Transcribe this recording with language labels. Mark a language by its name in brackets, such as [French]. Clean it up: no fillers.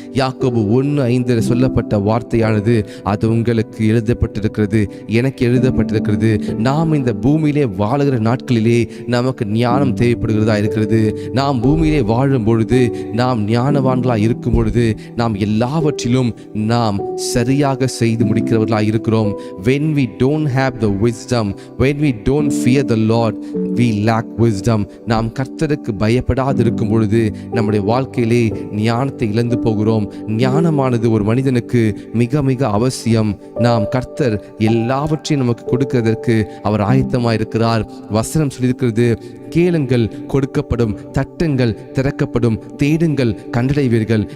[Tamil] யாக்கோபு 1:5 சொல்லப்பட்ட வார்த்தையானது அது உங்களுக்கு எழுதப்பட்டிருக்கிறது, எனக்கு எழுதப்பட்டிருக்கிறது. நாம் இந்த பூமியிலே வாழுகிற நாட்களிலே நமக்கு ஞானம் தேவைப்படுகிறதா இருக்கிறது. நாம் பூமியிலே வாழும் பொழுது, நாம் ஞானவான்களாக இருக்கும் பொழுது, நாம் எல்லாவற்றிலும் நாம் சரியாக செய்து முடிக்கிறவர்களாக இருக்கிறோம். [English] When we don't have the wisdom, when we don't fear the Lord, we lack wisdom. [Tamil] நாம் கர்த்தருக்கு பயப்படாது இருக்கும் பொழுது நம்முடைய வாழ்க்கையிலே ஞானத்தை இழந்து போகிறோம். ஞானமானது ஒரு மனிதனுக்கு மிக மிக அவசியம். நாம் கர்த்தர் எல்லாவற்றையும் நமக்கு கொடுக்கிறதற்கு அவர் ஆயத்தமாக இருக்கிறார். வசனம் சொல்லியிருக்கிறது, கேளுங்கள் கொடுக்கப்படும், தட்டுங்கள் திறக்கப்படும், தேடுங்கள் கண்டடைவீர்கள்.